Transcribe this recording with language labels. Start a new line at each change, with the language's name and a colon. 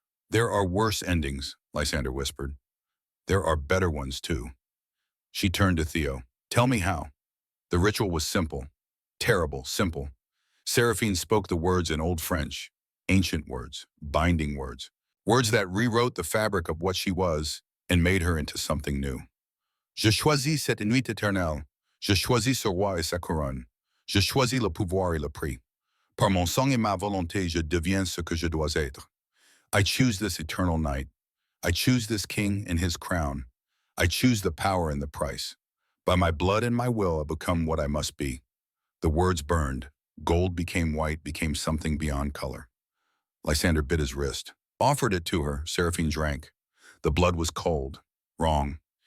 English: "There are worse endings," Lysander whispered. "There are better ones, too." She turned to Theo. "Tell me how." The ritual was simple. Terrible, simple. Seraphine spoke the words in Old French. Ancient words, binding words. Words that rewrote the fabric of what she was and made her into something new.
French: "Je choisis cette nuit éternelle. Je choisis ce roi et sa couronne. Je choisis le pouvoir et le prix. Par mon sang et ma volonté, je deviens ce que je dois être.
English: I choose this eternal night. I choose this king and his crown. I choose the power and the price. By my blood and my will, I become what I must be." The words burned. Gold became white, became something beyond color. Lysander bit his wrist. Offered it to her. Seraphine drank. The blood was cold. Wrong.